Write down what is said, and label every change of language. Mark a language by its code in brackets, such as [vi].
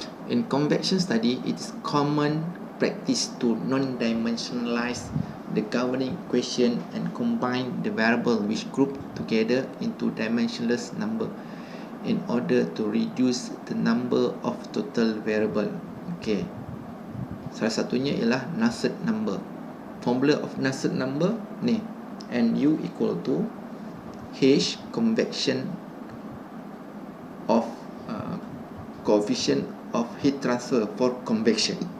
[en] In convection study, it is common practice to non-dimensionalize the governing equation and combine the variable which group together into dimensionless number in order to reduce the number of total variable. Okay. [ms] Salah satunya ialah Nusselt number. [en] Formula of Nusselt number ni, Nu equal to H convection of coefficient of heat transfer for convection.